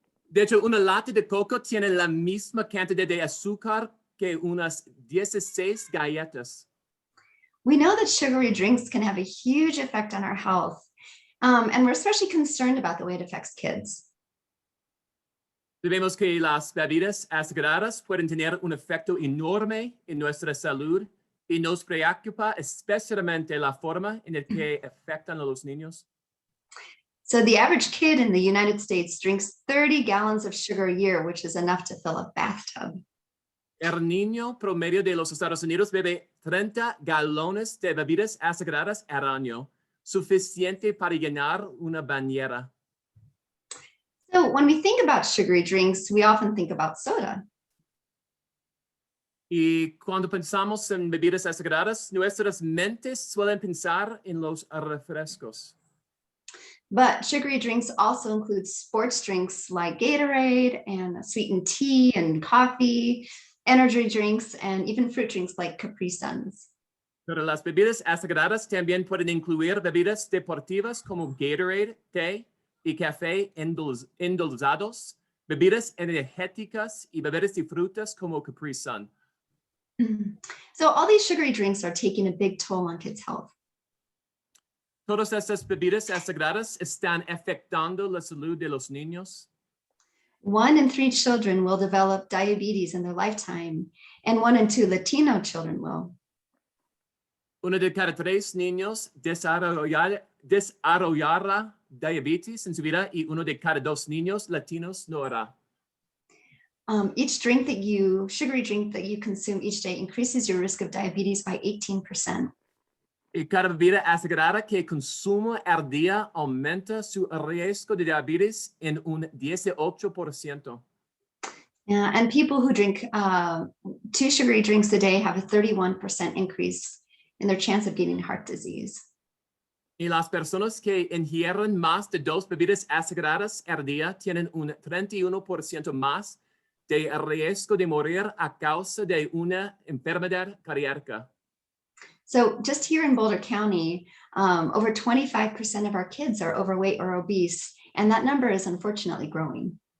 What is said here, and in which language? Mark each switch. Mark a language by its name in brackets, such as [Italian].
[Spanish] De hecho, una lata de coco tiene la misma cantidad de azúcar que unas 16 galletas. [English] We know that sugary drinks can have a huge effect on our health, and we're especially concerned about the way it affects kids. [Spanish] Sabemos que las bebidas azucaradas pueden tener un efecto enorme en nuestra salud y nos preocupa especialmente la forma en la que afectan a los niños. [English] So the average kid in the United States drinks 30 gallons of sugar a year, which is enough to fill a bathtub. [Spanish] El niño promedio de los Estados Unidos bebe 30 galones de bebidas azucaradas al año, suficiente para llenar una bañera. [English] So when we think about sugary drinks, we often think about soda. [Spanish] Y cuando pensamos en bebidas azucaradas, nuestras mentes suelen pensar en los refrescos. [English] But sugary drinks also include sports drinks like Gatorade and sweetened tea and coffee, energy drinks, and even fruit drinks like Capri Suns. [Spanish] Pero las bebidas azucaradas también pueden incluir bebidas deportivas como Gatorade, té y café endulzados, bebidas energéticas y bebidas de frutas como Capri Sun. [English] So all these sugary drinks are taking a big toll on kids' health. [Spanish] Todas estas bebidas azucaradas están afectando la salud de los niños. [English] 1 in 3 children will develop diabetes in their lifetime, and 1 in 2 Latino children will. [Spanish] Uno de cada 3 niños desarrollará diabetes en su vida y uno de cada 2 niños latinos lo hará. [English] Each sugary drink that you consume each day increases your risk of diabetes by 18%. [Spanish] Y cada bebida azucarada que consumo al día aumenta su riesgo de diabetes en un 18%. [English] Yeah, and people who drink 2 sugary drinks a day have a 31% increase in their chance of getting heart disease. [Spanish] Y las personas que ingieren más de 2 bebidas azucaradas al día tienen un 31% más de riesgo de morir a causa de una enfermedad cardíaca. [English] So just here in Boulder County, over 25% of our kids are overweight or obese, and that number is unfortunately growing.